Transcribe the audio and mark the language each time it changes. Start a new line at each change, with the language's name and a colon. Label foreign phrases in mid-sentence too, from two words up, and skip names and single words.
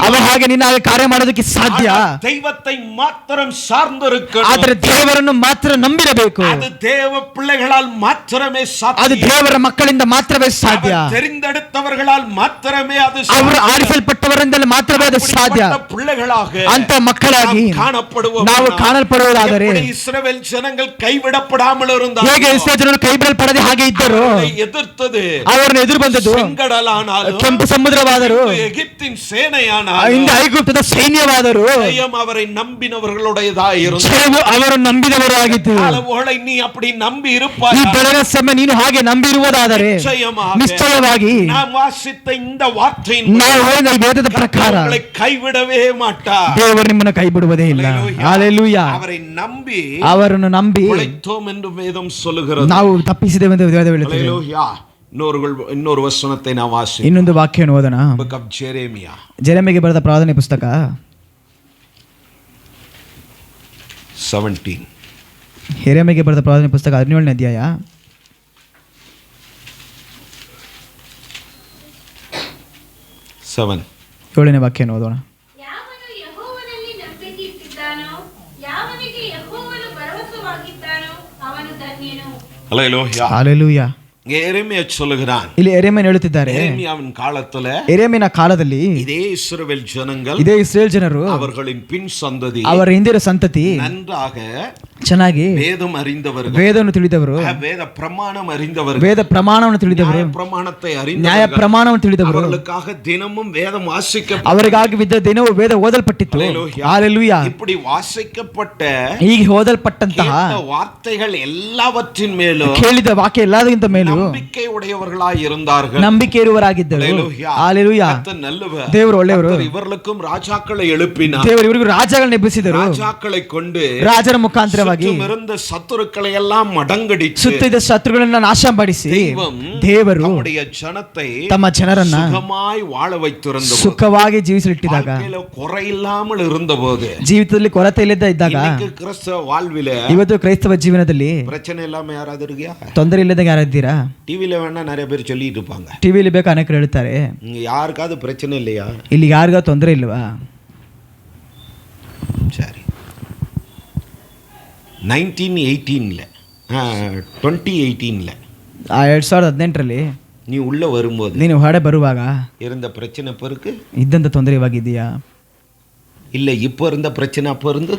Kannada: ಅವರ ಹಾಗೆ ನಿನ್ನ ಕಾರ್ಯ ಮಾಡೋದಕ್ಕೆ ಸಾಧ್ಯ.
Tamil: தெய்வத்தை மாத்திரம் சார்ந்திருக்கணும்,
Kannada: ಆದರೆ ದೇವರನ್ನು ಮಾತ್ರ ನಂಬಿರಬೇಕು.
Tamil: அது தேவ பிள்ளைகளால் மாத்திரமே சாத்தியம்,
Kannada: ಅದು ದೇವರ ಮಕ್ಕಳಿಂದ ಮಾತ್ರವೇ ಸಾಧ್ಯ,
Tamil: தெரிந்தெடுத்தவர்களால் மாத்திரமே அது
Kannada: ಅವರು ಆರಿಸಲ್ಪಟ್ಟವರಿಂದಲೇ ಮಾತ್ರವೇ ಅದು ಸಾಧ್ಯ.
Tamil: பிள்ளைகளாக
Kannada: ಅಂತ ಮಕ್ಕಳಾಗಿ ನಾವು ಕಾಣಲ್ಪಡುವುದಾದರೆ,
Tamil: இஸ்ரவேல் ஜனங்கள் கைவிடப்படாமல் இருந்தார்கள்,
Kannada: ಹೇಗೆ ಇಸ್ರಾಯೇಲ್ ಜನರು ಕೈಬಿಡಲ್ಪಡದೆ ಹಾಗೆ ಇದ್ದರು,
Tamil: எதிர்த்தது
Kannada: ಅವರನ್ನು ಎದುರು ಬಂದದ್ದು
Tamil: செங்கடலானாலும்,
Kannada: ಕೆಂಪು ಸಮುದ್ರವಾದರು,
Tamil: எகிப்தின் சேனையானாலும்,
Kannada: ಇಂದ ಐಗುಪ್ತದ ಸೈನ್ಯವಾದರು,
Tamil: அவரை நம்பினவர்களுடையதாய் இருந்தது,
Kannada: ಅವರು ನಂಬಿದವರು ಆಗಿತ್ತು.
Tamil: நீ அப்படி நம்பி
Kannada: ಈ
Tamil: இருப்பாய்,
Kannada: ಬೆಳಗಿನ ಸಮಯ ನೀನು ಹಾಗೆ ನಂಬಿರುವುದಾದರೆ ನಿಶ್ಚಯವಾಗಿ
Tamil: நாம் வாசித்த இந்த வார்த்தையின்
Kannada: ನಾವು ಹೇಳಿದ ಈ ವೇದದ ಪ್ರಕಾರ
Tamil: கைவிடவே மாட்டார்,
Kannada: ದೇವರು ನಿಮ್ಮನ್ನು ಕೈ ಬಿಡುವುದೇ ಇಲ್ಲ. ಹಲ್ಲೆಲೂಯಾ.
Tamil: அவரை நம்பி
Kannada: ಅವರನ್ನು ನಂಬಿ
Tamil: பிழைத்தோம் என்று வேதம் சொல்லுகிறது.
Kannada: ನಾವು ತಪ್ಪಿಸಿದೆವು ಎಂದು ವೇದ ಹೇಳುತ್ತದೆ.
Tamil: ஹல்லேலூயா. இன்னொரு வசனத்தை நான் வாசி,
Kannada: ಇನ್ನೊಂದು ವಾಕ್ಯವನ್ನು ಓದೋಣ.
English: Book of Jeremiah,
Kannada: ಜೆರೆಮಿಯಾಗೆ ಬರೆದ ಪ್ರವಾದನೆ ಪುಸ್ತಕ 17. ಯೆರೆಮೀಯನಿಗೆ ಬರೆದ ಪ್ರವಾದನೆ ಪುಸ್ತಕ 17ನೇ ಅಧ್ಯಾಯ 7ನೇ ವಾಕ್ಯವನ್ನು ಓದೋಣ. ಯಾವನು ಯೆಹೋವನಲ್ಲಿ ನಂಬಿಕೆ ಇಟ್ಟಿದ್ದಾನೋ, ಯಾವನಿಗೆ ಯೆಹೋವನು ಭರವಸವಾಗಿದ್ದಾನೋ ಅವನು ಧನ್ಯನು.
Tamil: ஹல்லேலூயா.
Kannada: ಹಲ್ಲೆಲೂಯಾ.
Tamil: எரேமியா சொல்லுகிறான்,
Kannada: ಇಲ್ಲಿ ಯೆರೆಮೀಯನು ಹೇಳುತ್ತಿದ್ದಾರೆ,
Tamil: எரேமியாவின் காலத்துல
Kannada: ಯೆರೆಮೀಯನ ಕಾಲದಲ್ಲಿ
Tamil: இதே இஸ்ரவேல் ஜனங்கள்,
Kannada: ಇದೇ ಇಸ್ರೇಲ್ ಜನರು,
Tamil: அவர்களின் பின் சந்ததி,
Kannada: ಅವರ ಹಿಂದಿನ ಸಂತತಿ
Tamil: நன்றாக
Kannada: ಚೆನ್ನಾಗಿ
Tamil: வேதம் அறிந்தவர்கள்,
Kannada: ವೇದವನ್ನು ತಿಳಿದವರು,
Tamil: வேத பிரமாணம் அறிந்தவர்கள்,
Kannada: ವೇದ ಪ್ರಮಾಣವನ್ನು ತಿಳಿದವರು,
Tamil: பிரமாணத்தை
Kannada: ನ್ಯಾಯ
Tamil: அறிந்தவர்கள்,
Kannada: ಪ್ರಮಾಣವನ್ನು ತಿಳಿದವರು,
Tamil: அவர்களுக்காக தினமும் வேதம் வாசிக்க,
Kannada: ಅವರಿಗಾಗಿ ದಿನವೂ ವೇದ ಓದಲ್ಪಟ್ಟಿತ್ತು. ಹಲ್ಲೆಲೂಯಾ.
Tamil: இப்படி வாசிக்கப்பட்ட
Kannada: ಹೀಗೆ ಓದಲ್ಪಟ್ಟಂತಹ
Tamil: கேட்ட வார்த்தைகள் எல்லாவற்றின் மேலும்
Kannada: ಕೇಳಿದ ವಾಕ್ಯ ಎಲ್ಲದಕ್ಕಿಂತ ಮೇಲೂ
Tamil: நம்பிக்கை உடையவர்களாய் இருந்தார்கள்.
Kannada: ನಂಬಿಕೆ ಇರುವವರಾಗಿದ್ದರು.
Tamil: ஹல்லேலூயா.
Kannada: ಹಲ್ಲೆಲೂಯಾ.
Tamil: கர்த்தர் நல்லவர்,
Kannada: ದೇವರು ಒಳ್ಳೆಯವರು.
Tamil: கர்த்தர் இவர்களுக்கும் ராஜாக்களை எழுப்பினார்,
Kannada: ದೇವರು ಇವರಿಗೂ ರಾಜಗಳನ್ನು ಎಬ್ಬಿಸಿದರು.
Tamil: ராஜாக்களை கொண்டு
Kannada: ರಾಜರ ಮುಖಾಂತರವಾಗಿ
Tamil: சுற்றும் இருந்த சத்துருக்களை எல்லாம் மடங்கடித்து
Kannada: ಸುತ್ತಿದ ಶತ್ರುಗಳನ್ನ ನಾಶ ಮಾಡಿಸಿ ದೇವರು
Tamil: தம்முடைய ஜனத்தை
Kannada: ತಮ್ಮ ಜನರನ್ನ
Tamil: சுகமாய் வாழ வைத்திருந்தவர்,
Kannada: ಸುಖವಾಗಿ ಜೀವಿಸಲಿಟ್ಟಿದಾಗ,
Tamil: வாழ்க்கையில குறையில்லாமல் இருந்தபோது,
Kannada: ಜೀವಿತದಲ್ಲಿ ಕೊರತೆ ಇಲ್ಲದ ಇದ್ದಾಗ,
Tamil: இன்னைக்கு கிறிஸ்தவ வாழ்வில
Kannada: ಇವತ್ತು ಕ್ರೈಸ್ತವ ಜೀವನದಲ್ಲಿ
Tamil: பிரச்சனை இல்லாம யாராவது இருக்கியா?
Kannada: ತೊಂದರೆ ಇಲ್ಲದಾಗ ಯಾರಿದ್ದೀರಾ?
Tamil: டிவில வேணா நிறைய பேர் சொல்லிட்டு இருப்பாங்க,
Kannada: ಟಿವಿಲಿ ಬೇಕಾ ಅನೇಕರು ಹೇಳ್ತಾರೆ,
Tamil: இங்க யாருக்காவது பிரச்சனை இல்லையா?
Kannada: ಇಲ್ಲಿ ಯಾರಿಗ ತೊಂದರೆ ಇಲ್ವಾ?
Tamil: சரி, 2018ல
Kannada: 2018ರಲ್ಲಿ
Tamil: நீ உள்ள வரும்போது
Kannada: ನೀನು ಹೊರಡೆ ಬರುವಾಗ
Tamil: இருந்த பிரச்சனை பெருக்கு
Kannada: ಇದ್ದಂತ ತೊಂದರೆ ಇವಾಗಿದ್ದೀಯಾ?
Tamil: இல்ல இப்ப இருந்த பிரச்சனை அப்ப இருந்தது,